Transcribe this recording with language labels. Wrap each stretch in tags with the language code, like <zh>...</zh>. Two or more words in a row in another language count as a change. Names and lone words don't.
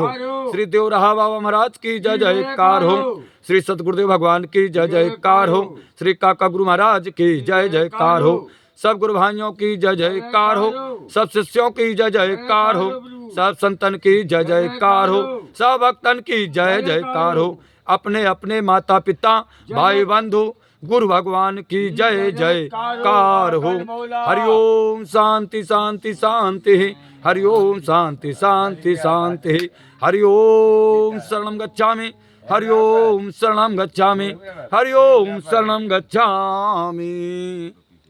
<hi>हो, श्री देवरहा बाबा महाराज की जय जयकार हो, श्री सतगुरुदेव भगवान की जय जयकार हो, श्री काका गुरु महाराज की जय जयकार हो, सब गुरु भाइयों की जय जयकार हो, सब शिष्यों की जय जयकार हो, सब संतन की जय जयकार हो, सब भक्तन की जय जयकार हो, अपने अपने माता पिता भाई बंधु गुरु भगवान की जय जयकार हो।</hi> <sa>हरिओम शांति शांति शांति, हरिओम शांति शांति शांति, हरिओम शरणं गच्छामि, हरिओम शरणं गच्छामि, हरिओम शरणं गच्छामि।</sa>